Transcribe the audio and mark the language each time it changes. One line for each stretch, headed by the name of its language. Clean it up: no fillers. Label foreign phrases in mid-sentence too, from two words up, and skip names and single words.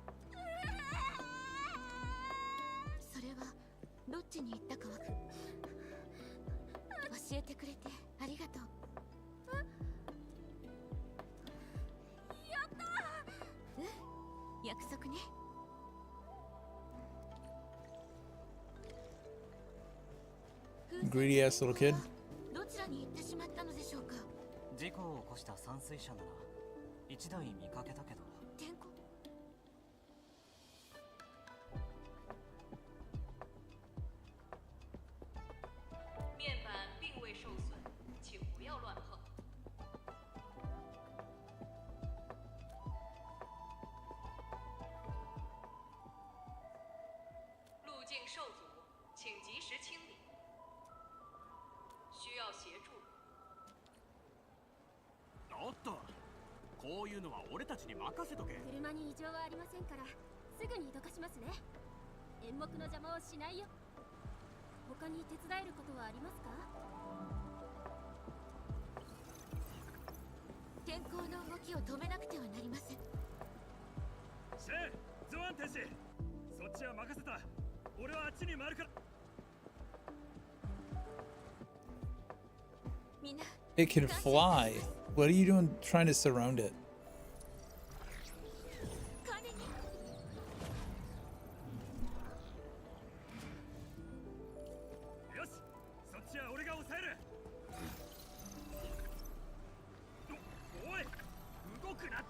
Japanese: それはどっちに行ったかは教えてくれてありがとう。やったー。うん、約束ね。
English: Greedy ass little kid.
Japanese: どちらに行ってしまったのでしょうか。事故を起こした散水車なら一台見かけたけど。天候。
Chinese: 面板并未受损，请不要乱碰。路径受阻，请及时清理。需要协助，
Japanese: っと、こういうのは俺たちに任せとけ。車に異常はありませんからすぐにどかしますね。演目の邪魔をしないよ。他に手伝えることはありますか？天候の動きを止めなくてはなりません。シェー、ゾアン天使、そっちは任せた。俺はあっちに回るから。みんな
English: It can fly. What are you doing trying to surround it?
Japanese: よし、そっちは俺が抑える。おい、動くなって。